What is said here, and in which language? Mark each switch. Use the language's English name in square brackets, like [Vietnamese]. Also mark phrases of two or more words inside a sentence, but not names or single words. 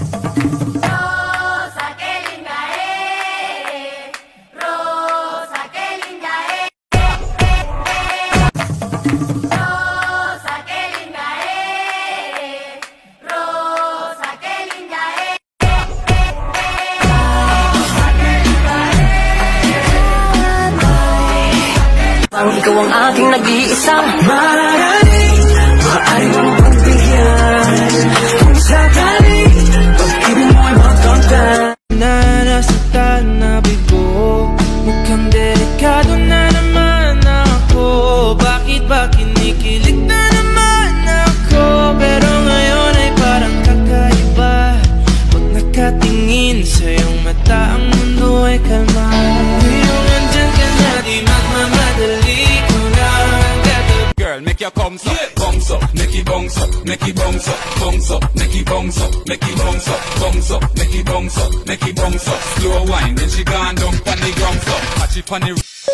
[Spanish] Rosa, qué linda eres. Rosa, qué linda eres. Rosa, qué linda eres. Rosa, qué linda eres. [Filipino] Parang ikaw ang aking nag-iisang maaaring maaari mong pagbigyan kung sakali pag-ibig mo'y magkamtan. Nanasaktan na bigo, mukhang delikado na naman ako. Bakit ba kinikilig na naman ako? Pero ngayon ay parang kakaiba. Pag nakatingin sa iyong mata, ang mundo ay kalma. Ngayong andyan ka na, di magmamadali. [English] Make your bounce up, make it bounce up, make it bounce up, bounce up, make it bounce up, make it bounce up, bounce up, make it bounce up, make it bounce up. Slow wine, then she gone down on the ground up, catch it on the